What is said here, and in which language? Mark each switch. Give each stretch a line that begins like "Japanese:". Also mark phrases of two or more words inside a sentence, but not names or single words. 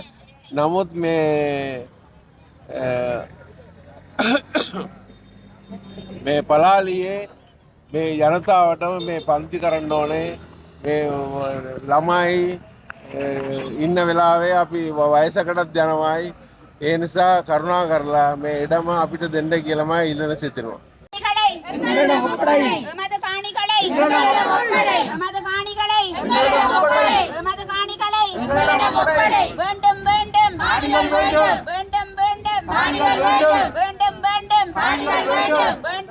Sinhala: නමුත් මේ පලාලියේ මේ ජනතාවටම මේ පන්ති කරන්න ඕනේ. මේ ළමයි ඉන්න වෙලාවේ අපි වයසකටත් යනවායි. ඒ නිසා කරුණා කරලා මේ ඉඩම අපිට දෙන්න කියලාමයි ඉල්ලන සිටිනවා.
Tamil: எமது காணிகளை எமது காணிகளை எமது காணிகளை வேண்டும் வேண்டும் வேண்டும் வேண்டும் வேண்டும் வேண்டும் வேண்டும்